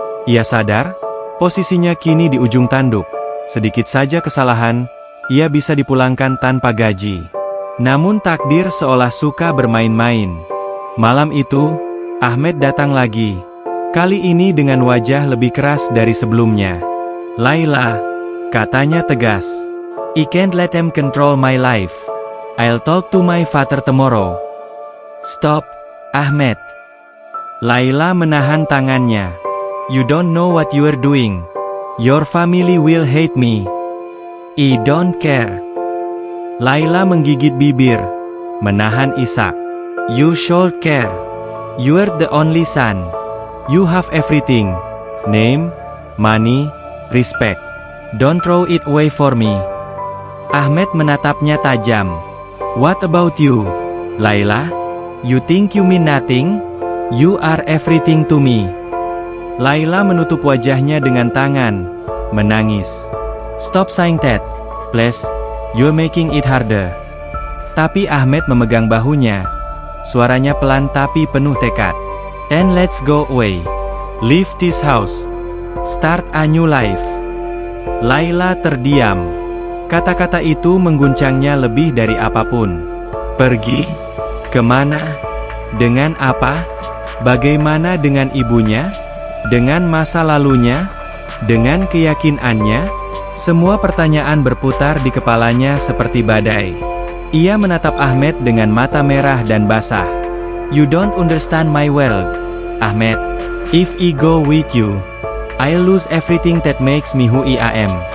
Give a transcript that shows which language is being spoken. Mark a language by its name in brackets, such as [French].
[Indonesian] Ia sadar, posisinya kini di ujung tanduk. Sedikit saja kesalahan, ia bisa dipulangkan tanpa gaji. Namun takdir seolah suka bermain-main. Malam itu, Ahmed datang lagi. Kali ini dengan wajah lebih keras dari sebelumnya. Laila, katanya tegas. [English] I can't let them control my life. I'll talk to my father tomorrow. Stop, Ahmed. [Indonesian] Laila menahan tangannya. [English] You don't know what you are doing. Your family will hate me. I don't care. Laila [Indonesian] menggigit bibir, menahan isak. [English] You should care. You are the only son. You have everything. Name, money, respect. Don't throw it away for me. Ahmed [Indonesian] menatapnya tajam. [English] What about you, Laila? You think you mean nothing? You are everything to me. [Indonesian] Laila menutup wajahnya dengan tangan, menangis. [English] Stop saying that, please. You're making it harder. [Indonesian] Tapi Ahmed memegang bahunya. Suaranya pelan tapi penuh tekad. [English] And let's go away. Leave this house. Start a new life. Laila [Indonesian] terdiam. Kata-kata itu mengguncangnya lebih dari apapun. Pergi? Kemana? Dengan apa? Bagaimana dengan ibunya? Dengan masa lalunya? Dengan keyakinannya? Semua pertanyaan berputar di kepalanya seperti badai. Ia menatap Ahmed dengan mata merah dan basah. [English] You don't understand my world, Ahmed. If I go with you, I'll lose everything that makes me who I am.